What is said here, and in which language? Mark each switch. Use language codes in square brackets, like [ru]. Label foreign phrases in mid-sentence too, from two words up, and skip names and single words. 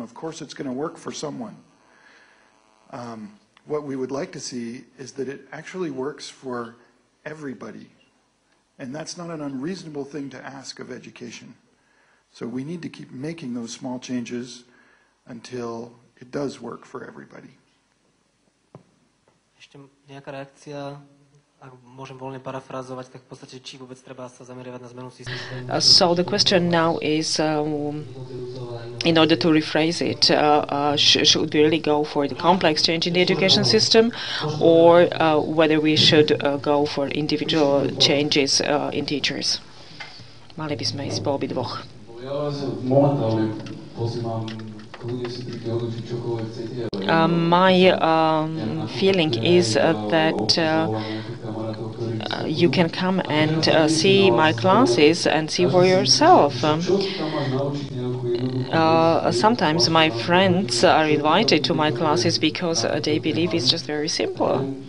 [en] Of course it's going to work for someone. What we would like to see is that it actually works for everybody. And that's not an unreasonable thing to ask of education. So we need to keep making those small changes until it does work for everybody. [sk] Ešte nejaká reakcia, ak môžem voľne parafrázovať, tak v podstate, či vôbec treba sa zameriavať na zmenu systému. [en] So the question now is, in order to rephrase it, should we really go for the complex change in the education system, or whether we should go for individual changes in teachers? [sk] Mali by sme ísť po obidvoch. [en] My feeling is that you can come and see my classes and see for yourself. Sometimes my friends are invited to my classes because they believe it's just very simple.